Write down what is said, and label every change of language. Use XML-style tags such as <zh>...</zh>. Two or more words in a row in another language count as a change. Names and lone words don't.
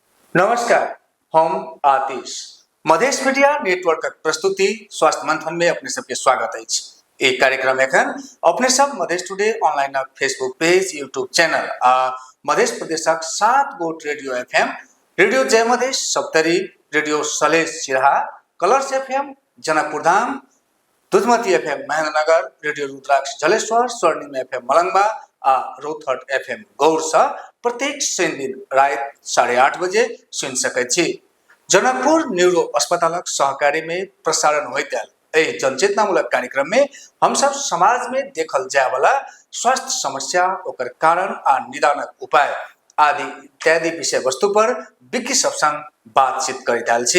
<mai>नमस्कार, हम आतिश मधेश मीडिया नेटवर्क प्रस्तुति स्वास्थ्य मंथन में अपने सबके स्वागत है। एक कार्यक्रम एखन अपने सब मधेश टुडे ऑनलाइन फेसबुक पेज यूट्यूब चैनल आ मधेश प्रदेशक 7 गोट रेडियो एफएम रेडियो जय मधेश सप्तरी रेडियो सलेश सिरहा कलर्स एफएम जनकपुर धाम दुधमती एफएम महेंद्रनगर रेडियो रुद्राक्ष जलेश्वर स्वर्णिम एफएम मलंगवा आ रोथट एफएम गौर से प्रत्येक शनि दिन रात 8:30 बजे सुन सकै छी। जनकपुर न्यूरो अस्पतालक सहकारी में प्रसारण होइत एहि जनचेतनामूलक कार्यक्रम में हम सब समाज में देखल जाय वाला स्वास्थ्य समस्या ओकर कारण आ निदानक उपाय आदि इत्यादि विषय वस्तु पर विज्ञ सब संग बातचीत करैत आयल छी।</mai>